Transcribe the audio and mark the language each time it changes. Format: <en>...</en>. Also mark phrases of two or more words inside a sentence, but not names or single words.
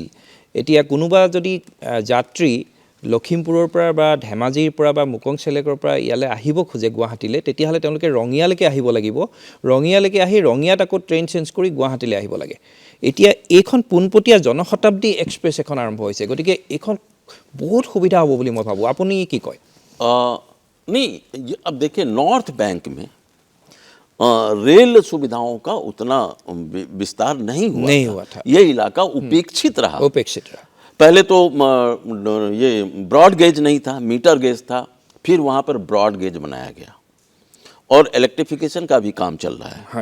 <as>এতিয়া কোনোবা যদি যাত্ৰী লখিমপুৰৰ পৰা বা ধেমাজিৰ পৰা বা মুকং চেলেকৰ পৰা ইয়ালৈ আহিব খোজে গুৱাহাটীলৈ, তেতিয়াহ'লে তেওঁলোকে ৰঙিয়ালৈকে আহিব লাগিব। ৰঙিয়ালৈকে আহি ৰঙিয়াত আকৌ</as> <en>train change</en> <as>কৰি গুৱাহাটীলৈ আহিব লাগে। এতিয়া এইখন পোনপটীয়া জনশতাব্দী এক্সপ্ৰেছ এখন আৰম্ভ হৈছে, গতিকে এইখন বহুত সুবিধা হ'ব বুলি মই ভাবোঁ। আপুনি কি কয়?</as> <hi>नहीं, अब देखिए नॉर्थ बैंक में रेल सुविधाओं का उतना विस्तार नहीं हुआ था। ये इलाका उपेक्षित रहा। उपेक्षित रहा। पहले तो ये</hi> <en>broad gauge</en> <hi>नहीं था,</hi> <en>meter gauge</en> <hi>था, फिर वहाँ पर</hi> <en>broad gauge</en> <hi>बनाया गया और इलेक्ट्रिफिकेशन का भी काम चल रहा है।</hi>